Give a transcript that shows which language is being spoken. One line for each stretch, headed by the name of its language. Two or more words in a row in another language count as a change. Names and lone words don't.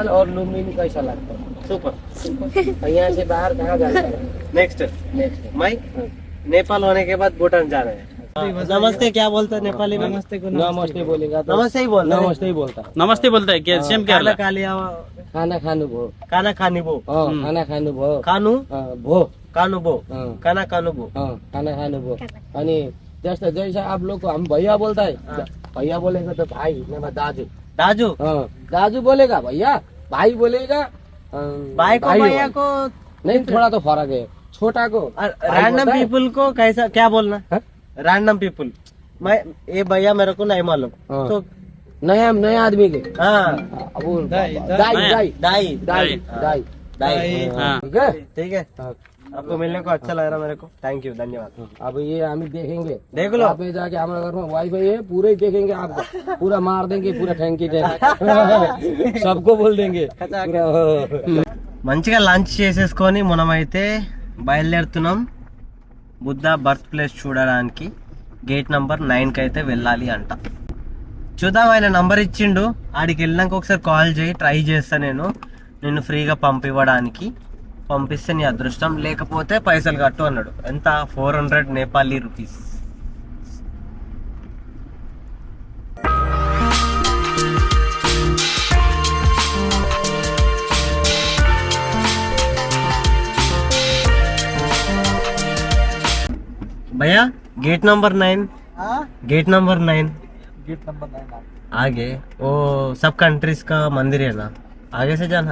Hindi: नेपाल और लुम्बिनी कैसा लगता है? सुपर। यहाँ से बाहर कहाँ जाना है? नेक्स्ट मैं नेपाल होने के बाद भूटान जा रहे हैं। नमस्ते क्या बोलते हैं नेपाली में? नमस्ते बोलेगा तो नमस्ते ही बोल रहे हैं। नमस्ते ही बोलता। नमस्ते बोलता है क्या? सेम क्या खाना खा लिया,
Nepali: खाना खानु भो खाना खानी भो, खाना खानु भो खानु भो खानु भो,
Hindi: हाँ।
Nepali: खाना खानु भो। खाना खानु भो अनि
Hindi: जैसा जैसा आप लोग को हम भैया बोलता है, भैया बोलेगा तो भाई नहीं दाजू, दाजू दाजू बोलेगा भैया, भाई बोलेगा भाई को भैया को नहीं, थोड़ा तो फर्क है। छोटा को
English: random people
Hindi: को कैसा क्या बोलना?
English: random people,
Hindi: मैं ये भैया मेरे को नहीं मालूम तो नए आदमी के हाँ वो दाई दाई दाई दाई हाँ। ठीक है। ठीक है, आपको मिलने को अच्छा लग रहा मेरे को,
English: thank you,
Hindi: धन्यवाद। अब ये हम देखेंगे, देख लो। आप जाके हमारे घर में वाईफाई है, पूरे ही देखेंगे आपको, पूरा मार देंगे, पूरा ठेंकी सबको बोल देंगे पूरा।
Telugu: మంచిగా లంచ్ చేసేసుకొని మనమైతే బయలుదేరుతున్నాం బుద్ధ
English: birth place
Telugu: చూడడానికి.
English: gate number
Telugu: 9కి అయితే వెళ్ళాలి అంట. చూద్దాం, ఆయన నంబర్ ఇచ్చిండు, ఆడికి వెళ్ళినాక ఒకసారి కాల్ చేయి, ట్రై చేస్తా నేను నిన్ను ఫ్రీగా పంపివ్వడానికి. పంపిస్తే నీ అదృష్టం, లేకపోతే పైసలు కట్టు అన్నాడు. ఎంత? 400 నేపాలీ రూపీస్.
Hindi: भैया
English: gate number
Hindi: 9,
English: gate number
Hindi: 9 आगे वो सब कंट्रीज का मंदिर है ना, आगे से जाना